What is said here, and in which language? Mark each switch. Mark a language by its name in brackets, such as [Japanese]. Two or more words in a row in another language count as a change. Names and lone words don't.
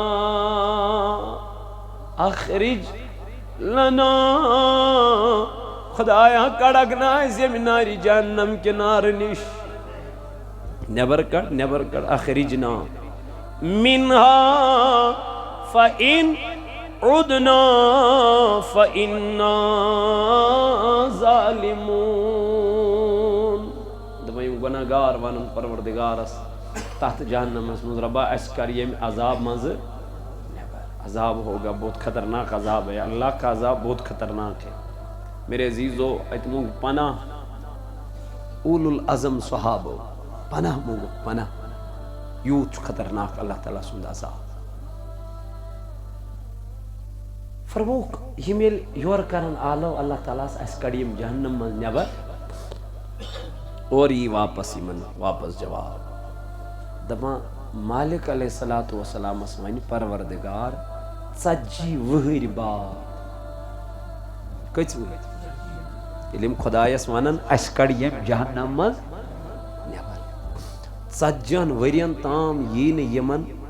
[Arabic] اخرج لنا [Kashmiri] خدایا کڑک نا أسۍ ییٚمہِ نارِ جہنم کہِ نارٕ نِش نیبر کڑ [Arabic] اخرجنا منها فإن عدنا فإنا [Kashmiri] ظالمون دپان یِم گۄناہ گار ونن پروردگارس تحت جہنمس منٛز ربا اَسہِ کر ییٚمہِ عذاب منٛزٕ نیبر [Urdu] عذاب ہوگا بہت خطرناک عذاب ہے اللہ کا عذاب بہت خطرناک ہے میرے عزیزو [Kashmiri] اتہِ مونگ پناہ اول العظم صحابو پناہ مونگُکھ پناہ یوٗت چھُ خطرناک اللہ تعالیٰ سُنٛد عذاب فرموکھ یِم ییٚلہِ یورٕ کرن آلو اللہ تعالیٰ ہس اَسہِ کڑِ یِم جہنم منٛز نیبر اور یی واپس یِمن واپس جواب دپان مالک [Arabic] علیہ الصلوۃ والسلامس [Kashmiri] ونہِ پروردگار 40 وٕہٕرۍ بعد کٔژِ وٕہٕرۍ ییٚلہِ یِم خۄدایس ونن اَسہِ کڑ ییٚمہِ جہنم منٛز نیبر 40 ؤرین تام یی نہٕ یِمن